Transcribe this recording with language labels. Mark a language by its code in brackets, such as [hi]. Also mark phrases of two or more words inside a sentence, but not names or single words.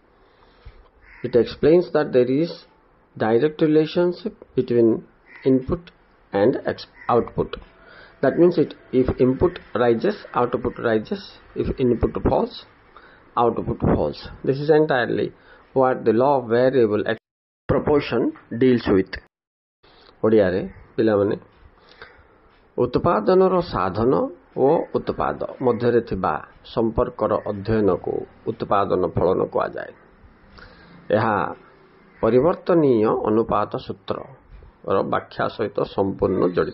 [en] It explains that there is direct relationship between input and output. That means if input rises, output rises. If input falls, output falls. This is entirely what the law of variable proportion deals with. [or] ଓଡ଼ିଆରେ ପିଲାମାନେ ଉତ୍ପାଦନର ସାଧନ ଓ ଉତ୍ପାଦ ମଧ୍ୟରେ ଥିବା ସମ୍ପର୍କର ଅଧ୍ୟୟନକୁ ଉତ୍ପାଦନ ଫଳନ କୁହାଯାଏ। ଏହା ପରିବର୍ତ୍ତନୀୟ ଅନୁପାତ ସୂତ୍ରର ବ୍ୟାଖ୍ୟା ସହିତ ସମ୍ପୂର୍ଣ୍ଣ ଜଡ଼ିତ।